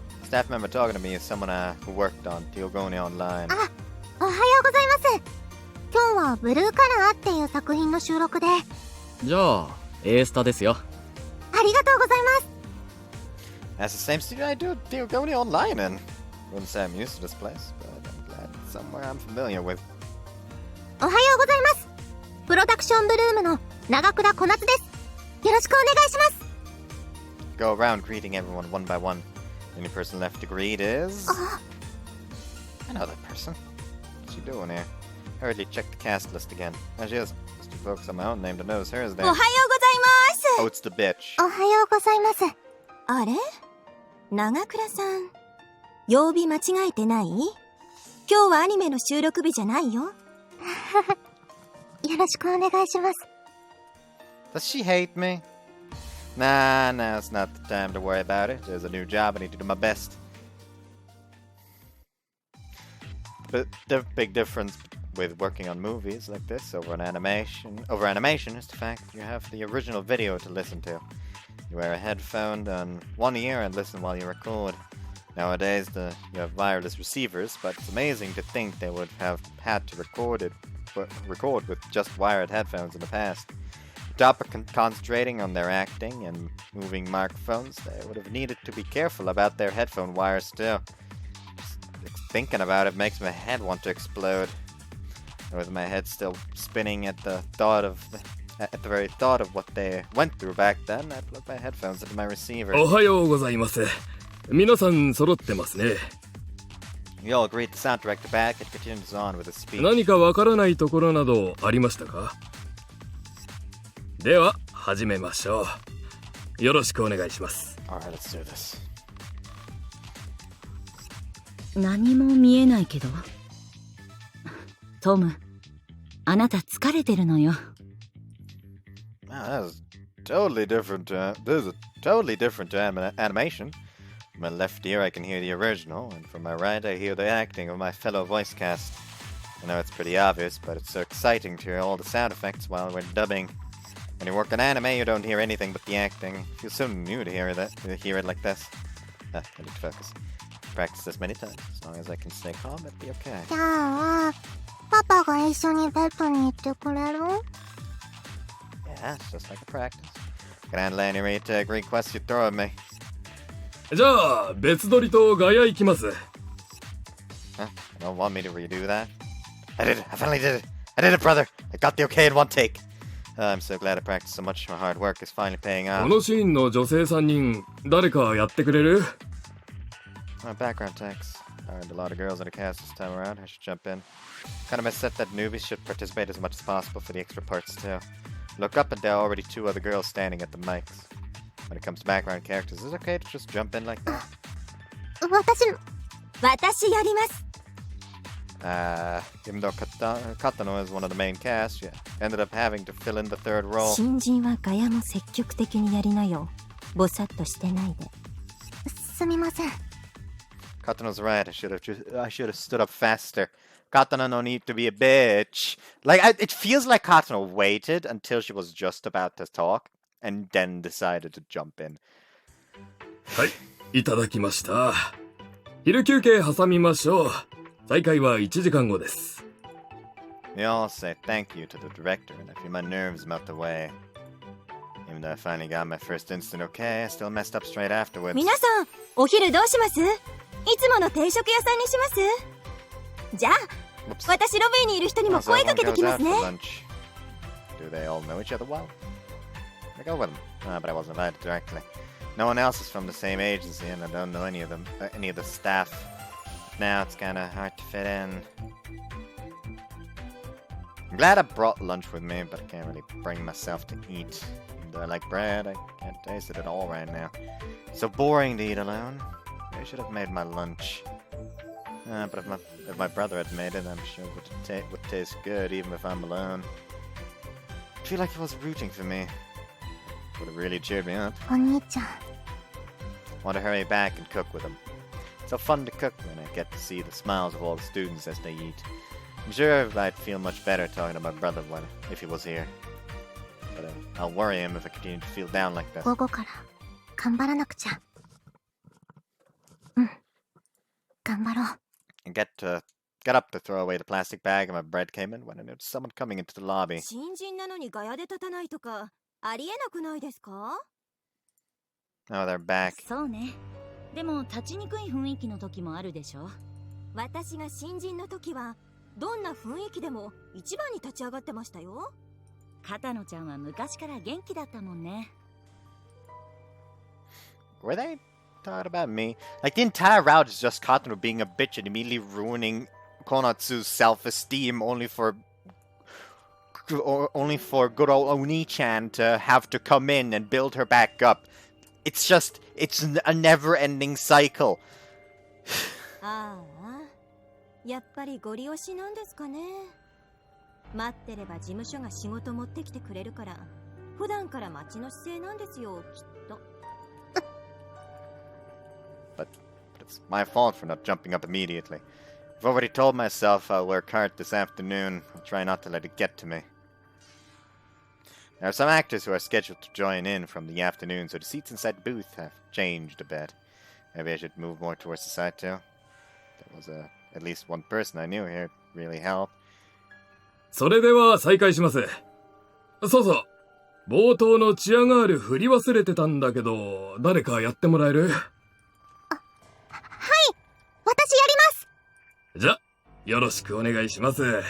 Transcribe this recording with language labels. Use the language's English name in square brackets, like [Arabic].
[English] Staff member talking to me is someone who worked on Teogoni Online. [Japanese] あ、おはようございます。今日はブルーカラーっていう作品の収録で。じゃあ、Aスタですよ。ありがとうございます。 [English] That's the same studio I do Teogoni Online in. Wouldn't say I'm used to this place, but I'm glad it's somewhere I'm familiar with. [Japanese] おはようございます。プロダクションブルームの長倉小夏です。よろしくお願いします。 [English] Go around greeting everyone one by one. The only person left to greet is... I know that person. What's she doing here? I hurriedly checked the cast list again. There she is. Just to focus on my own name to notice hers there. [Japanese] おはようございます。 [English] Oh, it's the bitch. [Japanese] おはようございます。あれ？長倉さん、曜日間違えてない？今日はアニメの収録日じゃないよ。よろしくお願いします。 [English] Does she hate me? Nah, it's not the time to worry about it. There's a new job, I need to do my best. But the big difference with working on movies like this over animation is the fact that you have the original video to listen to. You wear a headphone on one ear and listen while you record. Nowadays, you have wireless receivers, but it's amazing to think they would have had to record with just wired headphones in the past. Without concentrating on their acting and moving microphones, they would have needed to be careful about their headphone wires too. Just thinking about it makes my head want to explode. And with my head still spinning at the very thought of what they went through back then, I plugged my headphones into my receiver. [Japanese] おはようございます。皆さん揃ってますね。 [English] We all greet the sound director back and continues on with his speech. [Japanese] 何かわからないところなどありましたか？では始めましょう。よろしくお願いします。 [English] Alright, let's do this. [Japanese] 何も見えないけど。トム、あなた疲れてるのよ。 [English] Wow, that was totally different. This is a totally different animation. From my left ear, I can hear the original, and from my right, I hear the acting of my fellow voice cast. I know it's pretty obvious, but it's so exciting to hear all the sound effects while we're dubbing. When you work on anime, you don't hear anything but the acting. It feels so new to hear it like this. I need to focus. Practice this many times. As long as I can stay calm, it'll be okay. [Japanese] じゃあ、パパが一緒にベッドに行ってくれる？ [English] Yeah, it's just like a practice. Can handle any requests you throw at me. [Japanese] じゃあ別撮りとガヤ行きます。 [English] Huh? You don't want me to redo that? I did it! I finally did it! I did it, brother! I got the okay in one take! I'm so glad I practiced so much. My hard work is finally paying [Japanese] こ [English] off. [Japanese] のシーンの女性3人、誰かやってくれる？ [English] My background text. I earned a lot of girls in the cast this time around. I should jump in. Kind of set that newbies should participate as much as possible for the extra parts too. Look up and there are already 2 other girls standing at the mics. When it comes to background characters, is it okay to just jump in like that? [Japanese] 私やります。 [English] Even though Katano is one of the main cast, she ended up having to fill in the third role. [Japanese] 新人はガヤも積極的にやりなよ。ぼさっとしてないで。すみません。 [English] Katano's right. I should have stood up faster. Katano no need to be a bitch. It feels like Katano waited until she was just about to talk and then decided to jump in. [Japanese] はい、いただきました。昼休憩挟みましょう。再開は1時間後です。 [English] We all say thank you to the director, and I feel my nerves melt away. Even though I finally got my first instant okay, I still messed up straight afterwards. [Japanese] 皆さん、お昼どうします？いつもの定食屋さんにします？じゃあ、私ロビーにいる人にも声かけてきますね。 [English] Do they all know each other well? I go with them, but I wasn't invited directly. No one else is from the same agency, and I don't know any of them, any of the staff. Now it's kind of hard to fit in. I'm glad I brought lunch with me, but I can't really bring myself to eat. Even though I like bread, I can't taste it at all right now. So boring to eat alone. I should have made my lunch. But if my brother had made it, I'm sure it would taste good, even if I'm alone. I feel like he was rooting for me. Would have really cheered me up. [Japanese] お兄ちゃん。 [English] Want to hurry back and cook with him. It's so fun to cook when I get to see the smiles of all the students as they eat. I'm sure I'd feel much better talking to my brother if he was here. But I'll worry him if I continue to feel down like this. [Japanese] 午後から頑張らなくちゃ。うん。頑張ろう。 [English] And got up to throw away the plastic bag and my bread came in when I noticed someone coming into the lobby. [Japanese] 新人なのにガヤで立たないとか、ありえなくないですか？ [English] Oh, they're back. [Japanese] そうね。でも立ちにくい雰囲気の時もあるでしょ。私が新人の時はどんな雰囲気でも一番に立ち上がってましたよ。片野ちゃんは昔から元気だったもんね。 [English] Were they talking about me? Like, the entire route is just Katano being a bitch and immediately ruining Konatsu's self-esteem only for good old Oni-chan to have to come in and build her back up. It's a never-ending cycle. [Japanese] ああ、やっぱりご利用しなんですかね。待ってれば事務所が仕事持ってきてくれるから、普段から待ちの姿勢なんですよ、きっと。 [English] But it's my fault for not jumping up immediately. I've already told myself I'll work hard this afternoon. I'll try not to let it get to me. There are some actors who are scheduled to join in from the afternoon, so the seats inside the booth have changed a bit. Maybe I should move more towards the side too. There was at least one person I knew here really helped. [Japanese] それでは再開します。そうそう。冒頭のチアガール振り忘れてたんだけど、誰かやってもらえる？はい、私やります。じゃ、よろしくお願いします。